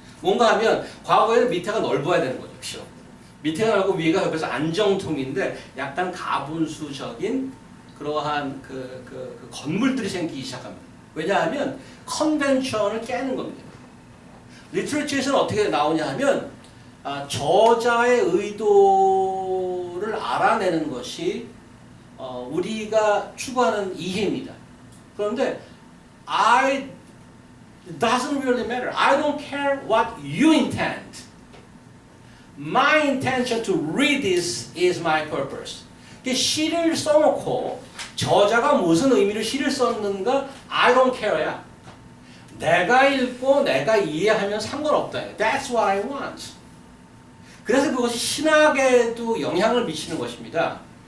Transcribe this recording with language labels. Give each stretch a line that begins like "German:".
Korean: 뭔가 하면 과거에는 밑에가 넓어야 되는 거죠. 그렇죠? 밑에가 넓고 위가 옆에서 안정통인데 약간 가분수적인 그러한 그 건물들이 생기기 시작합니다. 왜냐하면 컨벤션을 깨는 겁니다. 리터레처에서는 어떻게 나오냐 하면 저자의 의도를 알아내는 것이 우리가 추구하는 이해입니다.
English: 그런데 it doesn't really matter. I don't care what you intend. My intention to read this is my purpose.
Korean: 시를 써놓고 저자가 무슨 의미로 시를 썼는가
English: I don't care
Korean: 야. 내가 읽고 내가 이해하면 상관없다.
English: That's what I want.
Korean: 그래서 그것이 신학에도 영향을 미치는 것입니다.